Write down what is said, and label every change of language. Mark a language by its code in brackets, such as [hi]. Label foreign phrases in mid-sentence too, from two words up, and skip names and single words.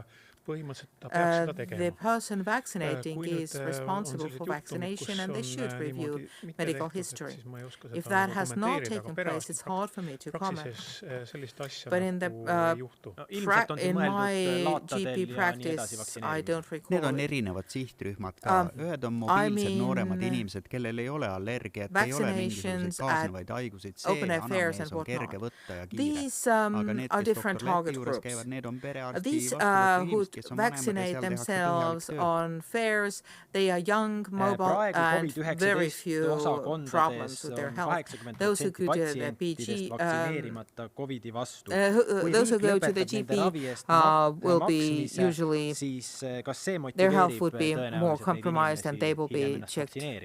[en] The person vaccinating is responsible for vaccination and they should review medical history. If that has not taken place, it's hard for me to comment. But in my GP practice, I don't recall. [et] Need on erinevad sihtrühmad ka. Ühed on mobiilsed nooremad inimesed, kellel ei ole allergiat, ei ole mingisuguseid kaasnevaid haigusid. Anamnees on kerge võtta ja kiire. [en] These are different target groups. These who vaccinate themselves on fairs. They are young, mobile, and very few problems with their health. Those who go to the GP will be usually, their health would be more compromised and they will be checked.